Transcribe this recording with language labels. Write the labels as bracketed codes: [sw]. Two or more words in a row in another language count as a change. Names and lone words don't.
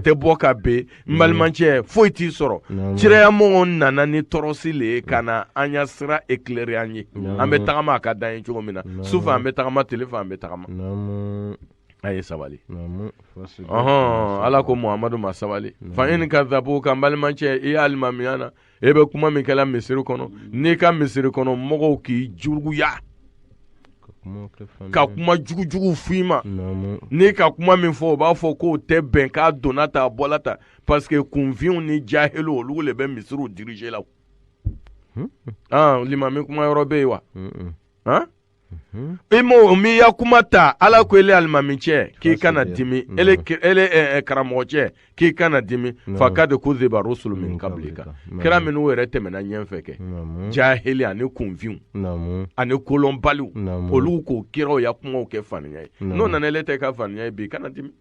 [bm] tɛ bɔ ka ben n balimancɛ foyi t'i sɔrɔ ciraya mɔgɔw nana ni tɔrɔsi le ye ka na an ya sira éclairer an ye an bɛ tagama a ka d'an ye cogo min na sufɛ an bɛ tagama tile fɛ an bɛ tagama a ye sabali Ala ko Muhamadu ma sabali [ar] فإن كذبوك [bm] balimancɛ i alimamiya na e bɛ kuma min kɛla misiri kɔnɔ n'i ka misiri kɔnɔ mɔgɔw k'i juguya ka kuma jugujugu f'i ma n'i ka kuma min fɔ o b'a fɔ k'o tɛ bɛn k'a donna ta a bɔla ta [fr] parce que [bm] kunfinw ni jahiliw olu le bɛ misiriw diriger la limami kuma yɔrɔ bɛ yen wa mi ya kuma ta Ala ko ele alimami cɛ k'i kana dimi ele karamɔgɔ cɛ k'i kana dimi [ar] فقد كذبت رسل من قبلك [bm] kira minnu yɛrɛ tɛmɛna ɲɛfɛ kɛ jahili ani kunfinw ani kolonbaliw olu k'o kiraw ya kumaw kɛ faniya ye n'o nana ele tɛ ka faniya ye bi kana dimi